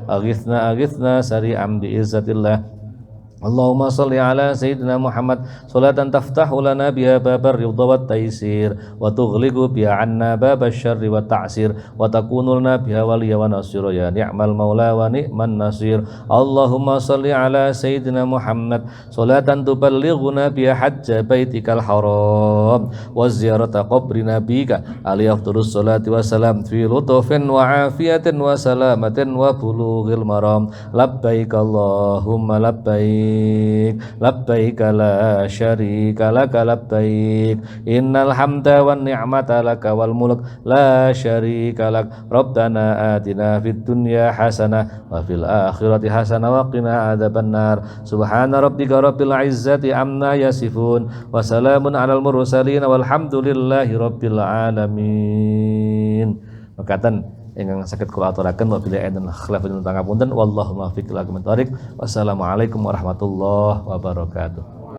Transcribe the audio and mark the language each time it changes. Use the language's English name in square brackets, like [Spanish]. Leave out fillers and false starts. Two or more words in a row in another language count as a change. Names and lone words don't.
[Arabic] أغثنا سريعا بعزة الله. اللهم صل على سيدنا محمد صلاة تفتح لنا بها باب الرضا والتيسير وتغلق بها عنا باب الشر والتعسير وتكون لنا بها وليا ونصيرا يا نعم المولى ونعم النصير. اللهم صل على سيدنا محمد صلاة تبلغنا بها حج بيتك الحرام وزيارة قبر نبيك عليه أفضل الصلاة والسلام في لطف وعافية وسلامة وبلوغ المرام. لبيك اللهم لبيك لبيك لا شريك لك لبيك إن الحمد والنعمة لك والملك لا شريك لك. ربنا آتنا في الدنيا حسنة وفي الآخرة حسنة وقنا عذاب النار. سبحان ربك رب العزة عما يصفون وسلام على المرسلين والحمد لله رب العالمين. [Javanese] Mekaten ingkang saged kula aturaken wabillahi enten khilafun pangapunten [Arabic] والله موفق إلى أقوم الطريق. والسلام عليكم ورحمة الله وبركاته.